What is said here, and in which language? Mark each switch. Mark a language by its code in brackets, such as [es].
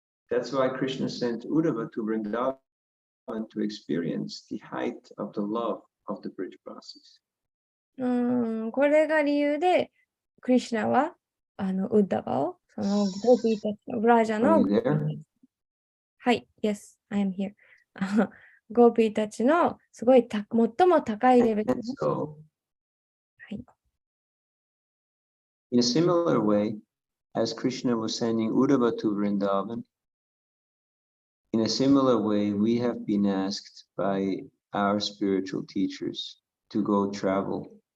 [en] That's why Krishna sent Uddhava to Vrindavan to experience the height of the love of the Brijvasis. [ja] これが理由で、クリシュナはウッダバを、そのゴーピーたちのブラジャの、はい、 [en] yes, I am here. [ja] ゴーピーたちのすごい最も高いレベルの、はい。 [en] In a similar way, as Krishna was sending Uddhava to Vrindavan, in a similar way, we have been asked by our spiritual teachers to go travel.